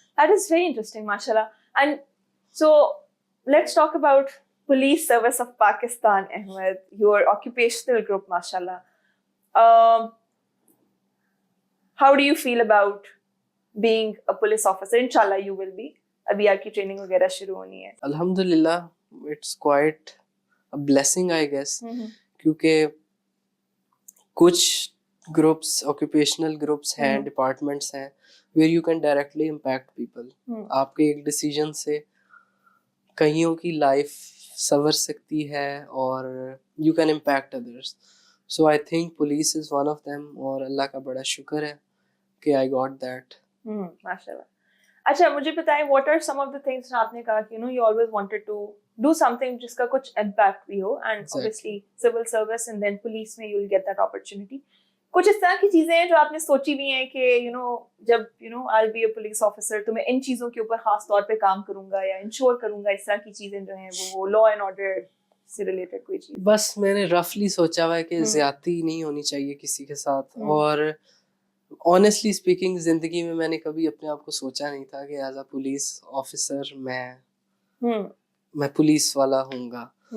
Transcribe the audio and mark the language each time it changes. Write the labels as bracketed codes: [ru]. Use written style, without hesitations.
[en] That is very interesting, mashallah. And so let's talk about Police Service of Pakistan, Ahmed, your occupational group, mashallah. How do you feel about being a police officer? Inshallah you will be. [ur] ابھی آپ کی training وغیرہ شروع ہونی ہے. [en] الحمدللہ it's quite a blessing I guess, [ur] کیونکہ کچھ گروپس آکوپیشنل گروپس ہیں, ڈپارٹمنٹس ہیں [en] where you can directly impact people. [ur] آپ کے ایک ڈیسیجن سے کئیوں کی لائف سنور سکتی ہے اور [en] you can impact others. So I think police is one of them, [ur] اور اللہ کا بڑا شکر ہے کہ [en] I got that. [ur] ماشاءاللہ. اچھا مجھے بتائیں, [en] what are some of the things [ur] آپ نے کہا کہ [en] you always wanted to do something [ur] جس کا کچھ [en] impact بھی ہو, and obviously civil service and then police میں you'll get that opportunity. [ur] کچھ اس طرح کی چیزیں ہیں جو آپ نے سوچی بھی ہیں کہ جب [en] I'll be a police officer [ur] تو میں ان چیزوں کے اوپر خاص طور پہ کام کروں گا یا انشور کروں گا, اس طرح کی چیزیں جو ہیں وہ [en] law and order [ur] سے ریلیٹڈ کوئی چیز؟ بس میں نے رفلی سوچا ہوا ہے کہ زیادتی نہیں ہونی چاہیے کسی کے ساتھ, اور [en] honestly speaking [ur] زندگی میں نے کبھی اپنے آپ کو سوچا نہیں تھا کہ [en] as a police officer [ur] میں پولیس والا ہوں گا.